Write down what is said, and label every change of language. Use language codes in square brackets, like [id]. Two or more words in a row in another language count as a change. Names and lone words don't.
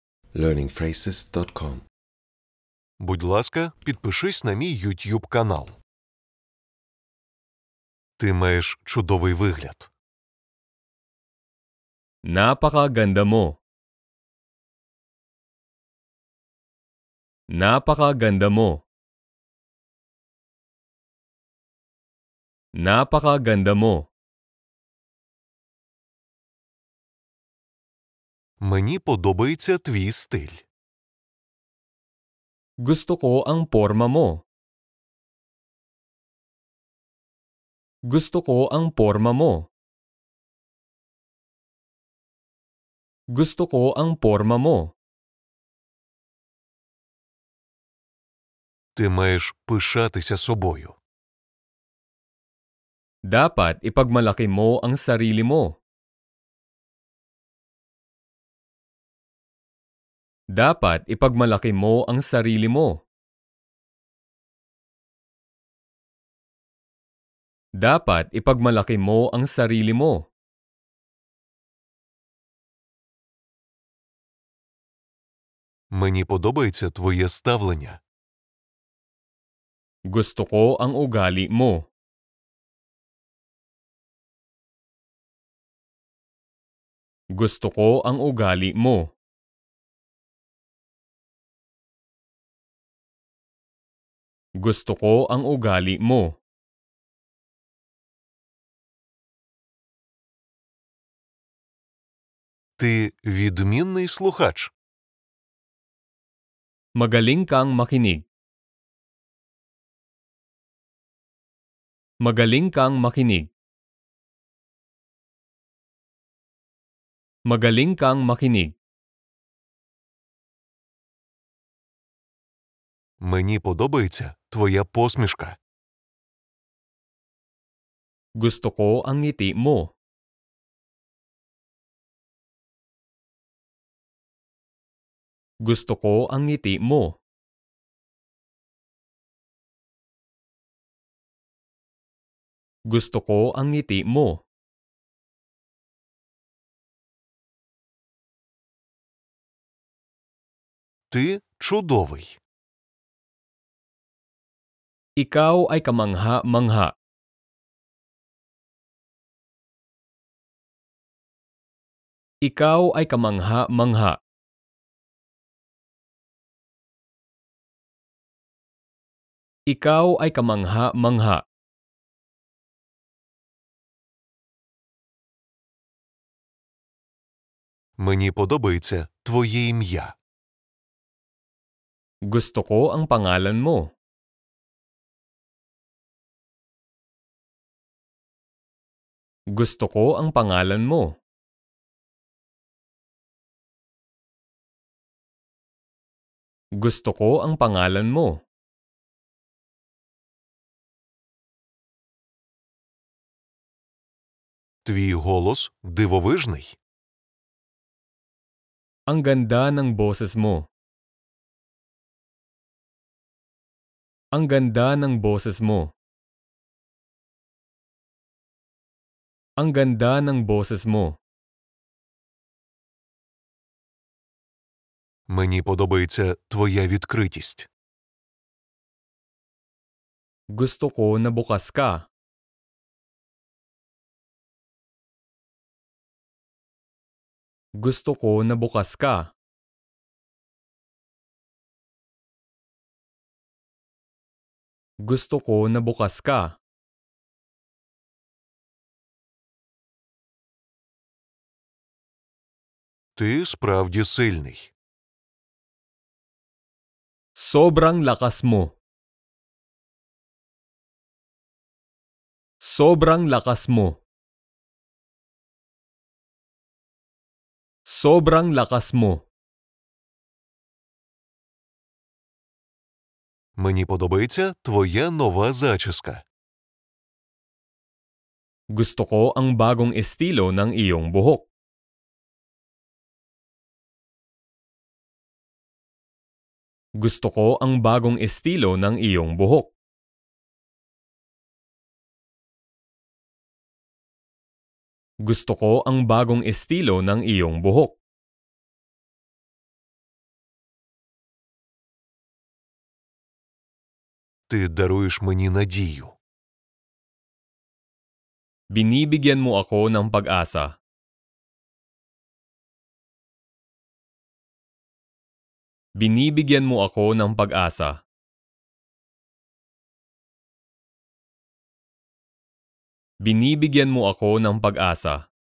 [uk] learningphrases.com. Будь ласка, підпишись на мій YouTube канал. Ти маєш чудовий вигляд. [tl] Napakaganda mo. Napakaganda mo. Napakaganda mo. [uk] Мені подобається твій стиль. [tl] Gusto ko ang porma mo. Gusto ko ang porma mo. Gusto ko ang porma mo. [uk] Ти маєш пишатися собою. [tl] Dapat ipagmalaki mo ang sarili mo. Dapat ipagmalaki mo ang sarili mo. Dapat ipagmalaki mo ang sarili mo. [uk] Мені подобається твоє ставлення. [tl] Gusto ko ang ugali mo. Gusto ko ang ugali mo. Gusto ko ang ugali mo. [uk] Ти відмінний слухач. [tl] Magaling kang makinig. Magaling kang makinig. Magaling kang makinig. [uk] Мені подобається твоя посмішка. [tl] Gusto ko ang ngiti mo. Gusto ko ang ngiti mo. Gusto ko ang ngiti mo. [uk] Ти чудовий. [tl] Ikaw ay kamangha-mangha. Ikaw ay kamangha-mangha. Ikaw ay kamangha-mangha. [uk] Мені подобається твоє ім'я. [tl] Gusto ko ang pangalan mo. Gusto ko ang pangalan mo. Gusto ko ang pangalan mo. [uk] Твій голос дивовижний. [tl] Ang ganda ng boses mo. Ang ganda ng boses mo. Ang ganda ng boses mo. [uk] Мені подобається твоя відкритість. [tl] Gusto ko na bukas ka. Gusto ko na bukas ka. Gusto ko na bukas ka. [uk] Ти справді сильний. [tl] Sobrang lakas mo. Sobrang lakas mo. Sobrang lakas mo. [uk] Мені подобається твоя нова зачіска. [tl] Gusto ko ang bagong estilo ng iyong buhok. Gusto ko ang bagong estilo ng iyong buhok. Gusto ko ang bagong estilo ng iyong buhok. [uk] Ти даруєш мені надію. [tl] Binibigyan mo ako ng pag-asa. Binibigyan mo ako ng pag-asa. Binibigyan mo ako ng pag-asa.